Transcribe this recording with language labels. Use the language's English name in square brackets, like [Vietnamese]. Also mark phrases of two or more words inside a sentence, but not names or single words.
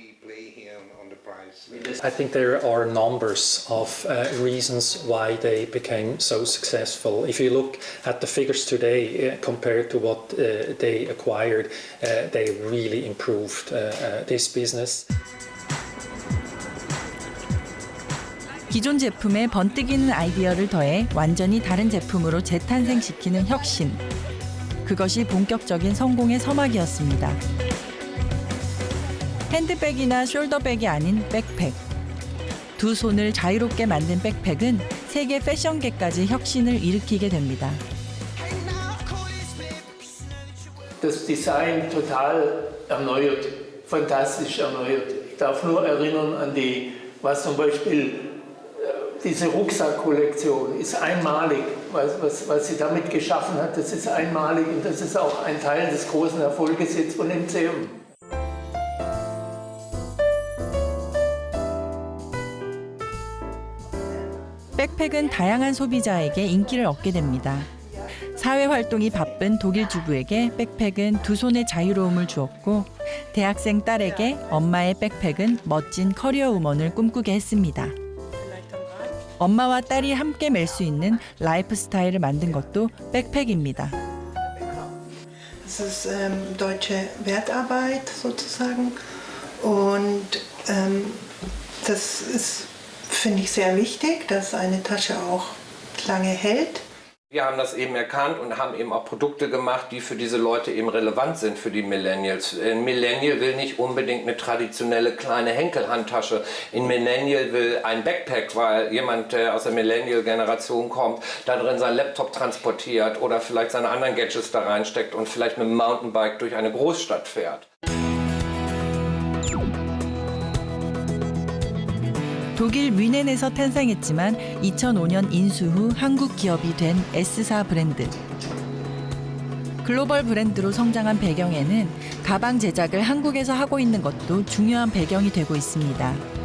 [English] I think there are numbers of reasons why they became so successful. If you look at the figures today compared to what they acquired, they really improved this business. [Korean] 기존 제품에 번뜩이는 아이디어를 더해 완전히 다른 제품으로 재탄생시키는 혁신. 그것이 본격적인 성공의 서막이었습니다. 핸드백이나 숄더백이 아닌 백팩. 두 손을 자유롭게 만든 백팩은 세계 패션계까지 혁신을 일으키게 됩니다. [German] Das Design total erneuert, fantastisch erneuert. Ich darf nur erinnern an was zum Beispiel diese Rucksack-Kollektion ist einmalig. Was sie damit geschaffen hat, das ist einmalig und das ist auch ein Teil des großen Erfolges jetzt von MCM. [Korean] 백팩은 다양한 소비자에게 인기를 얻게 됩니다. 사회 활동이 바쁜 독일 주부에게 백팩은 두 손의 자유로움을 주었고 대학생 딸에게 엄마의 백팩은 멋진 커리어 우먼을 꿈꾸게 했습니다. 엄마와 딸이 함께 멜 수 있는 라이프 스타일을 만든 것도 백팩입니다. [German] Es ist deutsche Wertarbeit sozusagen und das ist, finde ich, sehr wichtig, dass eine Tasche auch lange hält. Wir haben das eben erkannt und haben eben auch Produkte gemacht, die für diese Leute eben relevant sind, für die Millennials. Ein Millennial will nicht unbedingt eine traditionelle kleine Henkelhandtasche. Ein Millennial will ein Backpack, weil jemand, der aus der Millennial-Generation kommt, da drin seinen Laptop transportiert oder vielleicht seine anderen Gadgets da reinsteckt und vielleicht mit dem Mountainbike durch eine Großstadt fährt. [Korean] 독일 뮌헨에서 탄생했지만 2005년 인수 후 한국 기업이 된 S사 브랜드. 글로벌 브랜드로 성장한 배경에는 가방 제작을 한국에서 하고 있는 것도 중요한 배경이 되고 있습니다.